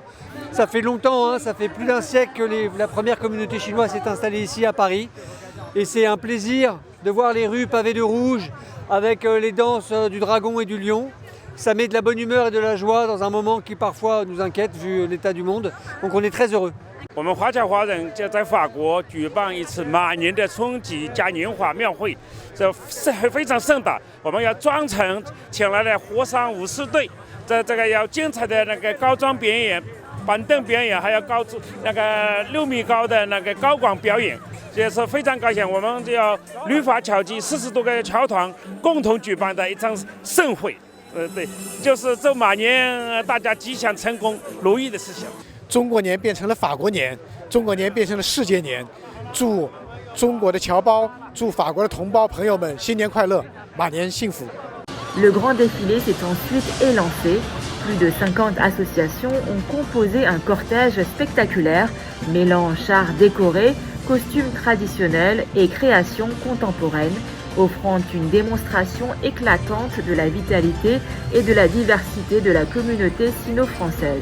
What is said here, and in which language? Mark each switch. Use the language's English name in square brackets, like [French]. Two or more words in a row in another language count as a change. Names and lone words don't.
[French] Ça fait longtemps, hein, ça fait plus d'un siècle que la première communauté chinoise s'est installée ici à Paris. Et c'est un plaisir de voir les rues pavées de rouge avec les danses du dragon et du lion. Ça met de la bonne humeur et de la joie dans un moment qui parfois nous inquiète vu l'état du monde. Donc on est très heureux. [Chinese] 我们华侨华人就在法国举办一次马年的春季嘉年华庙会，这是非常盛大。我们要专程请来了火山武士队，这个要精彩的那个高装表演、板凳表演，还有那个6米高的那个高管表演，这是非常高兴。我们就要旅法侨籍40多个侨团共同举办的一场盛会。对，就是祝马年大家吉祥成功、如意的事情。中国年变成了法国年，中国年变成了世界年。祝中国的侨胞，祝法国的同胞朋友们新年快乐，马年幸福。 [French] Le grand défilé s'est ensuite élancé. Plus de 50 associations ont composé un cortège spectaculaire mêlant chars décorés, costumes traditionnels et créations contemporaines, offrant une démonstration éclatante de la vitalité et de la diversité de la communauté sino-française.